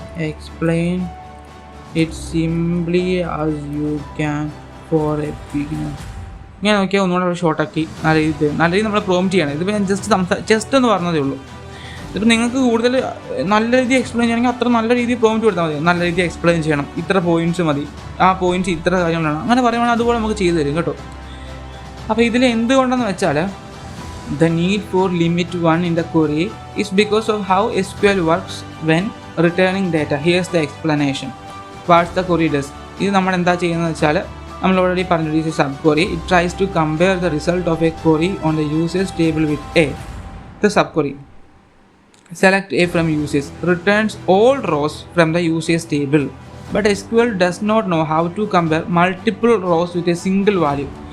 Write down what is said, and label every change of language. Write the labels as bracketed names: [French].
[English] Explain it simply as you can for a beginner. [Malayalam] ഇങ്ങനെ നോക്കിയാൽ ഒന്നുകൂടെ ഷോർട്ടാക്കി നല്ല രീതിയിൽ നമ്മൾ പ്രോംപ്റ്റ് ചെയ്യണം. ഇതിപ്പോൾ ഞാൻ ജസ്റ്റ് എന്ന് പറഞ്ഞതേ ഉള്ളൂ. ഇതിപ്പോൾ നിങ്ങൾക്ക് കൂടുതൽ നല്ല രീതിയിൽ എക്സ്പ്ലെയിൻ ചെയ്യണമെങ്കിൽ അത്ര നല്ല രീതിയിൽ പ്രോംപ്റ്റ് കൊടുത്താൽ മതി. നല്ല രീതിയിൽ എക്സ്പ്ലെയിൻ ചെയ്യണം, ഇത്ര പോയിൻറ്റ്സ് മതി, ആ പോയിൻറ്റ്സ് ഇത്ര കാര്യങ്ങളാണ്, അങ്ങനെ പറയുവാണെങ്കിൽ അതുപോലെ നമുക്ക് ചെയ്തു തരും കേട്ടോ. അപ്പോൾ ഇതിൽ എന്തുകൊണ്ടെന്ന് വെച്ചാൽ [English] the need for limit 1 in the query is because of how SQL works when returning data. Here's the explanation. What the query does. [Malayalam] ഇത് നമ്മൾ എന്താ ചെയ്യുന്നത് വെച്ചാൽ നമ്മൾ ഓൾറെഡി പറഞ്ഞു, ഇത് sub query. [English] It tries to compare the result of a query on the users table with a. The sub query select A from users, returns all rows from the users table, but SQL does not know how to compare multiple rows with a single value.